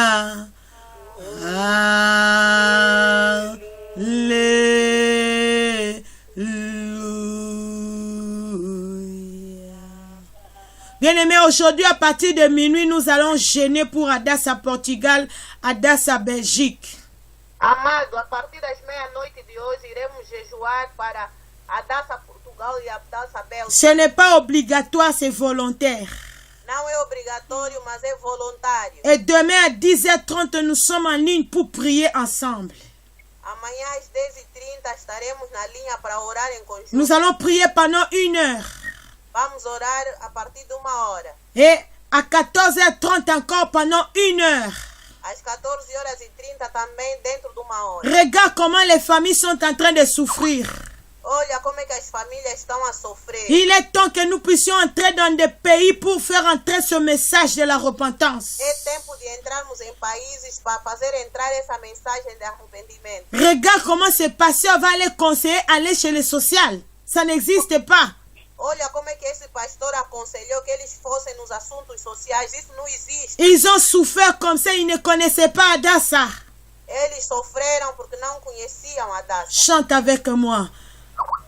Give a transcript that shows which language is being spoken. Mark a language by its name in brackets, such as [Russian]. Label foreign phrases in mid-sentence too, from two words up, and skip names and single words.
[French] Alléluia. Bien-aimés, aujourd'hui à partir de minuit, nous allons jeûner pour Adassa Portugal, Adassa Belgique. [Portuguese] Amado, a partir das meia-noite de hoje iremos jejuar para Adassa Portugal e Adassa Bélgica. [French] Ce n'est pas obligatoire, c'est volontaire. [Portuguese] Não é obrigatório, mas é voluntário. [French] Et demain à 10h30, nous sommes en ligne pour prier ensemble. [Portuguese] Amanhã às 10h30 estaremos na linha para orar em conjunto. [French] Nous allons prier pendant 1 heure. [Portuguese] Vamos orar a partir de 1 hora. [French] Et à 14h30 encore pendant 1 heure. [Portuguese] Às 14h30 também dentro de 1 hora. [French] Regarde comment les familles sont en train de souffrir. [Portuguese] Olha como é que as famílias estão a sofrer. [French] Il est temps que nous puissions entrer dans des pays pour faire entrer ce message de la repentance. [Portuguese] É tempo de entrarmos em países para fazer entrar essa mensagem de arrependimento. [French] Regarde comment ce pasteur va les conseiller aller chez le social. Ça n'existe pas. [Portuguese] Olha como é que esse pastor aconselhou que eles fossem nos assuntos sociais. Isso não existe. [French] Ils ont souffert comme ça, ils ne connaissaient pas Adassa. [Portuguese] Eles sofreram porque não conheciam Adassa. [French] Chante avec moi.